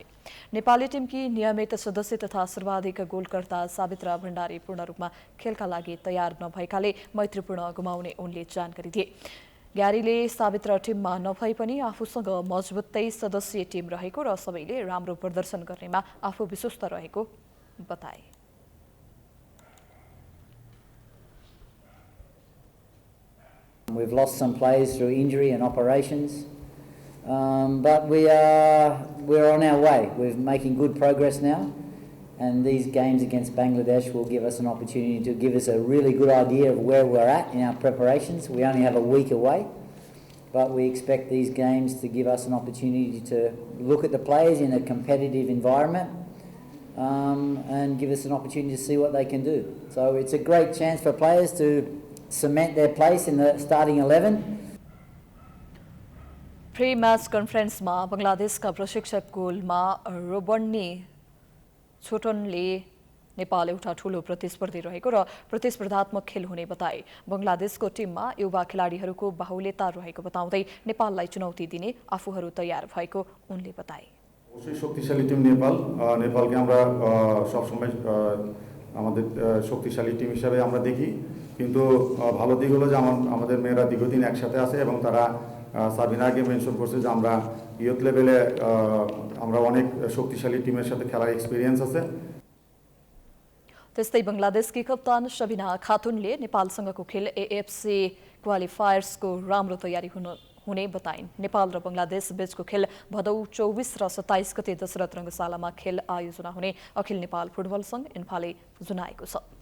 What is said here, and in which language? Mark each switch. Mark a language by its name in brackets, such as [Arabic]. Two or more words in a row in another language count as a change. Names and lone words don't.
[Nepali] नेपाली टिमकी नियमित सदस्य तथा सर्वाधिक गोलकर्ता सावित्रा भण्डारी पूर्ण रूपमा खेलका लागि तयार नभएकाले मैत्रीपूर्ण गुमाउने उनले जानकारी दिए। ग्यारीले सावित्रा टिममा नभए पनि आफूसँग मजबुतै सदस्यीय टिम रहेको र सबैले राम्रो प्रदर्शन गर्नेमा आफू विश्वस्त रहेको बताए। [English] We've lost some players through injury and operations, but we're on our way. We're making good progress now, and these games against Bangladesh will give us an opportunity to give us a really good idea of where we're at in our preparations. We only have a week away, but we expect these games to give us an opportunity to look at the players in a competitive environment and give us an opportunity to see what they can do. So it's a great chance for players to cement their place in the starting 11. [Nepali] प्री मैच कन्फरेन्समा बंगलादेशका प्रशिक्षक गोलमा रोबन्नी छोटनले नेपाल एउटा ठूलो प्रतिस्पर्धी रहेको र प्रतिस्पर्धात्मक खेल हुने बताए। बंगलादेशको टिममा युवा खेलाडीहरूको बाहुल्यता रहेको बताउँदै नेपाललाई चुनौती दिने आफूहरू तयार भएको उनले बताए। [Bangla] শক্তিশালী টিম নেপালকে আমরা সবসময় আমাদের শক্তিশালী টিম হিসেবে আমরা দেখি, কিন্তু ভালো দিক হলো যে আমাদের মেয়েরা দীর্ঘদিন একসাথে আছে এবং তারা সাবিনা আগে মেনশন করছে যে আমরা ইয়ুথ লেভেলে আমরা অনেক শক্তিশালী টিমের সাথে খেলার এক্সপিরিয়েন্স আছে। [Nepali] त्यस्तै बंगलादेशकी कप्तान शबिना खातुनले नेपालसँगको खेल एएफसी क्वालिफायर्सको राम्रो तयारी हुने बताइन्। नेपाल र बंगलादेश बीचको खेल भदौ 24 र 27 गते दशरथ रङ्गशालामा खेल आयोजना हुने अखिल नेपाल फुटबल संघ इन्फाले जनाएको छ।